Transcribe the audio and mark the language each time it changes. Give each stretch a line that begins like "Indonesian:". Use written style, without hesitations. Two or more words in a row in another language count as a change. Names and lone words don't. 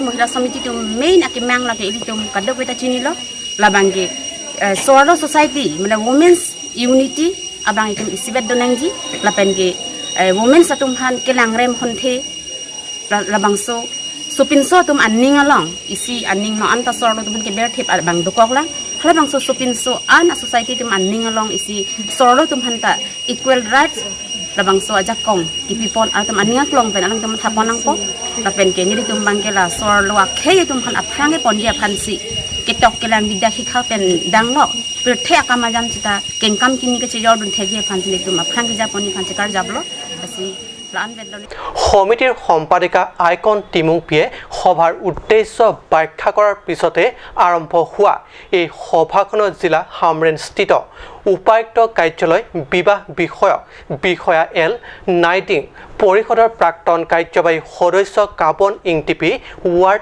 Karbi: mohila samiti tum main akimang la ke ini tum kadok beta chini lo labangge soarlo society mana
English: women's unity
Karbi: abang itu isibet donangji lapen ge women satum han kelang rem honte labang so supin so tum anning along isi anning no anta sorlo tum ke ber thep abang dokok lang hala bang so supin so an society tum anning along isi sorlo tum han ta
English: equal rights
Karbi: labang so aja kong ki people atam anning klong pen alang tum thapon lang po lapen ke ni tum bang ke la sorlo akhe tum han aphange pondia phansi ketok kelang bidah hikha pen danglo perthe akamajam cita kengkam kini ke chejor dun thege phansi tum aphange japoni phansi kar jablo asi
Assamese: সমিতিৰ সম্পাদিকা আইকন টিমুংপিয়ে সভাৰ উদ্দেশ্য ব্যাখ্যা কৰাৰ পিছতে আৰম্ভ হোৱা এই সভাখনত জিলা হামৰেনস্থিত উপায়ুক্ত কাৰ্যালয় বিবাহ বিষয়া এল নাইটিং পৰিষদৰ প্ৰাক্তন কাৰ্যবাহী সদস্য কাবন ইংটিপি ৱাৰ্ড